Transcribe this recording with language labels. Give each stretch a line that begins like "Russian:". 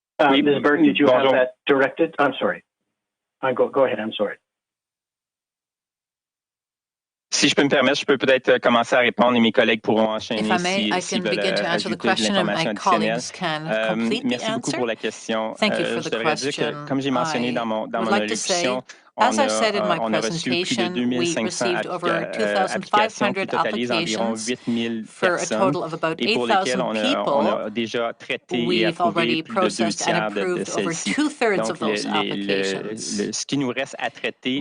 English: Ms. Burke, did you have that directed? I'm sorry. Go ahead. I'm sorry.
French: Si je peux me permettre, je peux peut-être commencer à répondre et mes collègues pourront enchaîner
English: if I may, I can begin to answer the question and my colleagues can complete the
French: Merci beaucoup
English: answer.
French: pour la question.
English: Thank you for the question.
French: Comme j'ai mentionné dans mon allocution,
English: as I said in my presentation, we received over 2,500 applications for a total of about 8,000 people. We've already processed and approved over 2/3 of those applications.